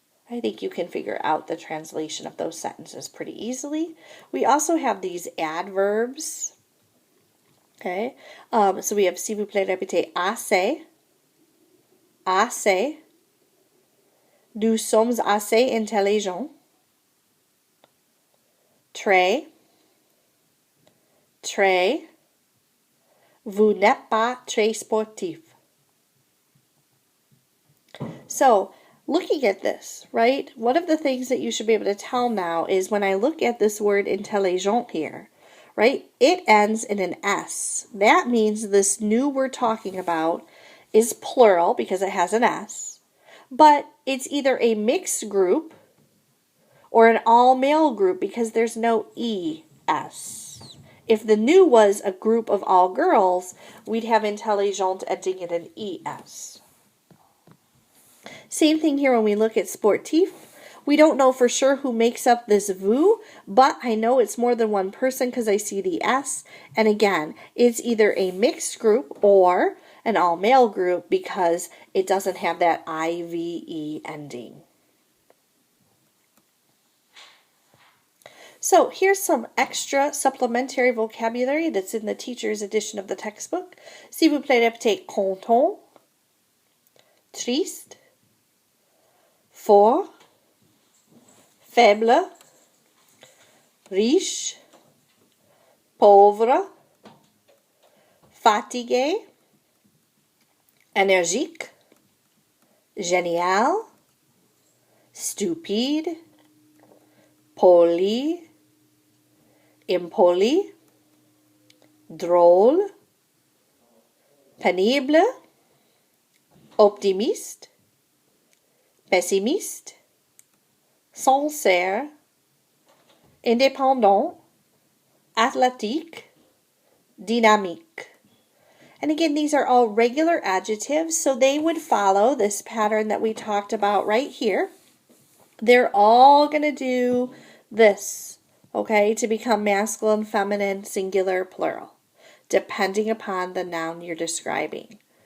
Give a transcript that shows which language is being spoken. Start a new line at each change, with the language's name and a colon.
English: I think you can figure out the translation of those sentences pretty easily. We also have these adverbs. Okay, so we have
French: s'il vous plaît, répétez assez. Assez. Nous sommes assez intelligents. Très. Très. Vous n'êtes pas très sportif.
English: So, looking at this, right, one of the things that you should be able to tell now is when I look at this word intelligent here, right, it ends in an S. That means this new we're talking about is plural because it has an S, but it's either a mixed group or an all-male group because there's no ES. If the new was a group of all girls, we'd have intelligent ending in an ES. Same thing here when we look at sportif. We don't know for sure who makes up this vous, but I know it's more than one person because I see the S. And again, it's either a mixed group or an all-male group because it doesn't have that IVE ending. So here's some extra supplementary vocabulary that's in the teacher's edition of the textbook.
French: S'il vous plaît, répétez content, triste, fort, faible, riche, pauvre, fatigué, énergique, génial, stupide, poli, impoli, drôle, pénible, optimiste, pessimiste, sincère, indépendant, athlétique, dynamique.
English: And again, these are all regular adjectives, so they would follow this pattern that we talked about right here. They're all going to do this, okay, to become masculine, feminine, singular, plural, depending upon the noun you're describing.